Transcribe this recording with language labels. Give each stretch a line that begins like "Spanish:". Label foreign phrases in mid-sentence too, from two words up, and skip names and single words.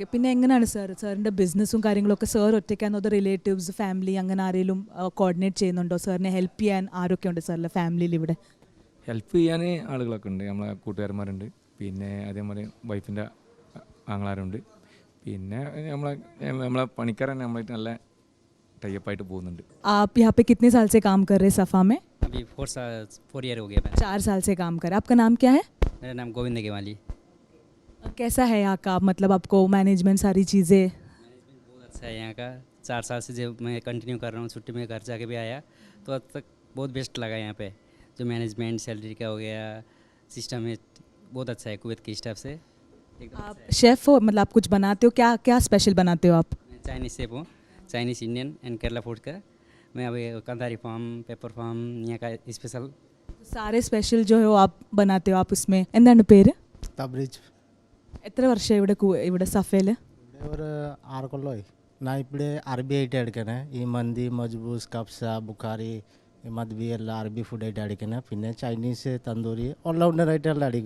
Malayalam: പിന്നെ എങ്ങനെയാണ് സാറിൻ്റെ ബിസിനസ്സും കാര്യങ്ങളൊക്കെ സാർ ഒറ്റയ്ക്കാണോ അതോ
English: relatives family
Malayalam: അങ്ങനെ ആരെങ്കിലും കോർഡിനേറ്റ് ചെയ്യുന്നുണ്ടോ? സാറിനെ ഹെൽപ്പ് ചെയ്യാൻ ആരൊക്കെ ഉണ്ട് സാറിൻ്റെ ഫാമിലിയിൽ ഇവിടെ? ഹെൽപ്പ് ചെയ്യാൻ ആളുകളൊക്കെ ഉണ്ട്, നമ്മളെ കൂട്ടുകാരന്മാരുണ്ട്. പിന്നെ അതേപോലെ വൈഫിൻ്റെ ആങ്ങളാരുണ്ട്. പിന്നെ നമ്മളെ പണിക്കാരൻ നമ്മളായിട്ട് നല്ല ടൈപ്പായിട്ട് പോകുന്നുണ്ട്.
Hindi: आप यहाँ पे कितने साल से काम कर रहे हैं सफ़ा में? अभी 4 ईयर हो गया। 4 साल से काम कर रहे हैं। आपका नाम क्या है? मेरा नाम गोविंद गेवाली। कैसा है यहाँ का, मतलब आपको मैनेजमेंट सारी चीज़ें? बहुत अच्छा है यहाँ का। 4 साल से जब मैं कंटिन्यू कर रहा हूँ, छुट्टी में घर जाके भी आया तो अब तक बहुत बेस्ट लगा यहाँ पे। जो मैनेजमेंट सैलरी का हो गया, सिस्टम है बहुत अच्छा है कुवैत के स्टाफ से। आप शेफ़ हो, मतलब आप कुछ बनाते हो? क्या क्या स्पेशल बनाते हो आप? मैं चाइनीज़ शेफ हूँ,
English: Chinese Indian and Kerala food
Hindi: का। मैं अभी कंधारी फार्म, पेपर फार्म यहाँ का स्पेशल सारे स्पेशल जो है आप बनाते हो आप उसमें.
Malayalam: എന്താണ് പേര്? തബ്രീജ്. എത്ര വർഷമായി ഇവിടെ സഫയിൽ? ഒരു 6 കൊല്ലമായി. ഞാൻ ഇവിടെ അറബി ആയിട്ട് എടുക്കണേ. ഈ മന്തി, മജ്ബൂസ്, കബ്സ, ബുഖാരി, മദ്ബി എല്ലാം അറബി ഫുഡായിട്ട് അടിക്കണേ. പിന്നെ ചൈനീസ്, തന്തൂരി ഓൾറൗണ്ടറായിട്ട് എല്ലാം അടിക്കുക.